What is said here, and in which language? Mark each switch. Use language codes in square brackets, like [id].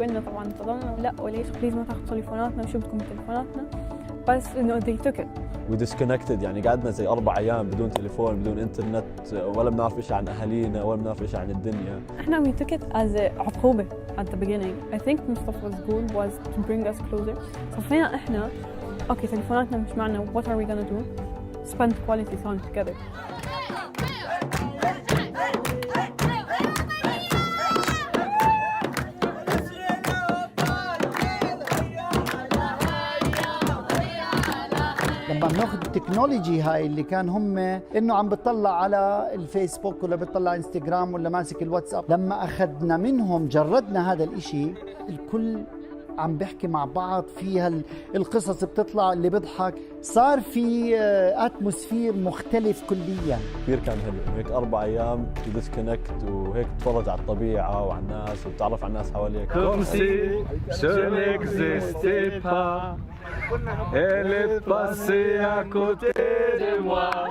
[ar] قلنا طبعا فضلنا لا وليش بليز ما تاخذوا تليفوناتنا وشو بدكم تليفوناتنا، بس انه [en] they took it. We disconnected، [ar] يعني قعدنا زي 4 أيام بدون تليفون بدون انترنت، ولا بنعرف إيش عن أهالينا ولا بنعرف إيش عن الدنيا. احنا [en] we took it as [ar] عقوبة [en] at the beginning. I think Mustafa's goal was to bring us closer. [ar] ففينا احنا اوكي تليفوناتنا مش معنا، [en] what are we gonna do? Spend quality time together. [ar] لما بناخذ التكنولوجي هاي اللي كان هم انه عم بتطلع على الفيسبوك ولا بتطلع انستغرام ولا ماسك الواتساب، لما اخذنا منهم جردنا هذا الاشي، الكل عم بيحكي مع بعض، فيها القصص بتطلع، اللي بيضحك، صار في اتموسفير مختلف كليا. كثير كان حلو هيك 4 أيام ديسكونكت وهيك تتفرج على الطبيعة وعلى الناس وتتعرف على الناس حواليك. [fr] Comme si je n'existais pas, elle est passée à côté de moi.